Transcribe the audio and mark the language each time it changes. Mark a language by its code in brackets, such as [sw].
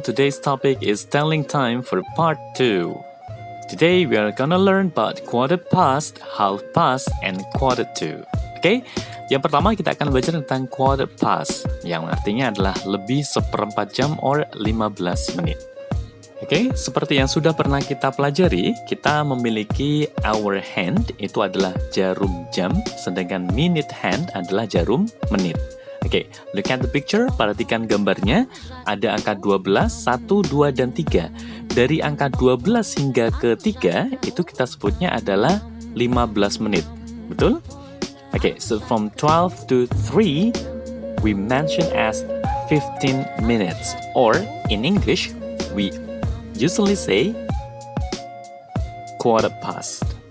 [en] Today's topic is telling time for part 2. Today we are gonna learn about quarter past, half past, and quarter to. [id] Oke, yang pertama kita akan belajar tentang quarter past, yang artinya adalah lebih seperempat jam or 15 menit. Oke, seperti yang sudah pernah kita pelajari, kita memiliki hour hand, itu adalah jarum jam, sedangkan minute hand adalah jarum menit. Oke, [en] look at the picture, [id] perhatikan gambarnya, ada angka 12, 1, 2, dan 3. Dari angka 12 hingga ke 3, itu kita sebutnya adalah 15 menit, betul? [en] Oke, so from 12 to 3, we mention as 15 minutes. Or, in English, we usually say quarter past.